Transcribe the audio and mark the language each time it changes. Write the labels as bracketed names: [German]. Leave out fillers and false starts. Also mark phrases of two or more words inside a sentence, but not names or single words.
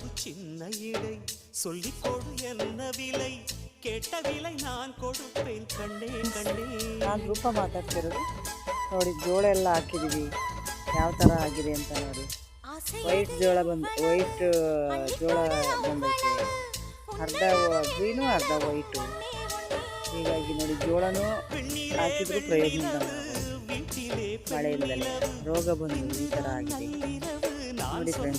[Tamil] சின்ன இடை சொல்லிக் கொடு என்ன விலை கேட்ட விலை நான் கொடுப்பேன் கண்ணே கண்ணே. [Kannada] ನಾನು ರೂಪ ಮಾತಾಡ್ತಿರೋದು ನೋಡಿ. ಜೋಳ ಎಲ್ಲ ಹಾಕಿದೀವಿ, ಯಾವ ಥರ ಆಗಿದೆ ಅಂತ ನೋಡಿ. ವೈಟ್ ಜೋಳ ಬಂದೈತೆ, ಅರ್ಧ ಗ್ರೀನು ಅರ್ಧ ವೈಟು. ಹೀಗಾಗಿ ನೋಡಿ, ಜೋಳನೂ ಹಾಕಿದ್ರು ಪ್ರಯೋಜನ ಮಳೆಯಿಂದಲೇ ರೋಗ ಬಂದು ಈ ಥರ ಆಗಿದೆ ನೋಡಿ ಫ್ರೆಂಡ್ಸ್.